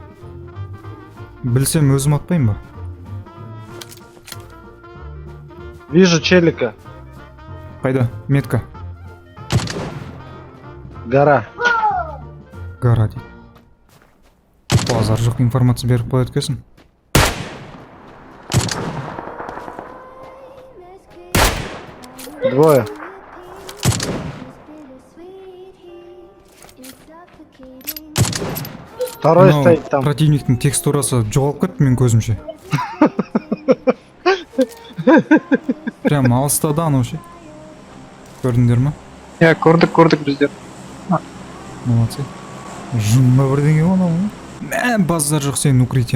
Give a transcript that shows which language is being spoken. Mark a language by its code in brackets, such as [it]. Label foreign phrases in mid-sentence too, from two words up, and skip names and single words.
[kk] Білсем өзім атпаймын ба? [ru] Вижу челика. [kk] Қайда? Метка. Гора. Гора дейді. Базар жоқ информация беріп қояды екенсің. [ru] Двое. Второй [kk] Мынау [ru] стоит там. [kk] Противниктің текстурасы жоғалып кетті мен көзімше. Прям алыстада анау ше. Көрдіңдер ма? Я көрдік біздер. Молодцы. Жынма бірдеңе ғой анау. Мә, базар жоқ сенің укрытияң.